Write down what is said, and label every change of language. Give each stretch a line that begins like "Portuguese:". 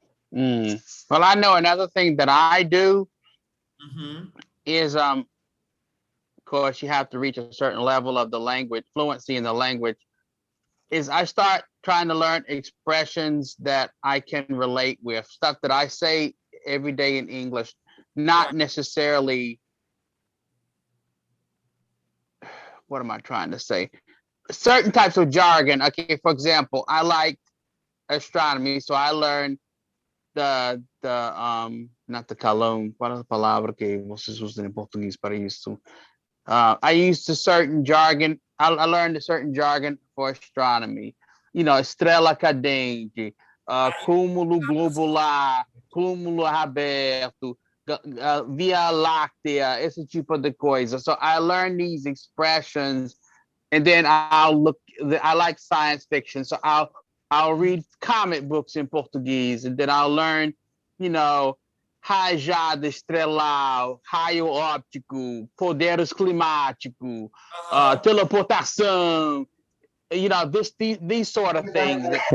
English: Well, I know another thing that I do is of course you have to reach a certain level of the language, fluency in the language, is I start trying to learn expressions that I can relate with, stuff that I say every day in English, not necessarily, what am I trying to say? Certain types of jargon. Okay, for example, I like astronomy, so I learned the not the calão,
Portuguese: qual é a palavra que vocês usam em português para isso?
English: I used a certain jargon. I learned a certain jargon for astronomy.
Portuguese: Estrela cadente, cúmulo globular, cúmulo aberto, Via Láctea, esse tipo de coisa.
English: So I learned these expressions, and then I like science fiction, so I'll read comic books in Portuguese, and then I'll learn,
Portuguese: rajada estrelar, raio óptico, poderes climático, teleportação,
English: these sort of things.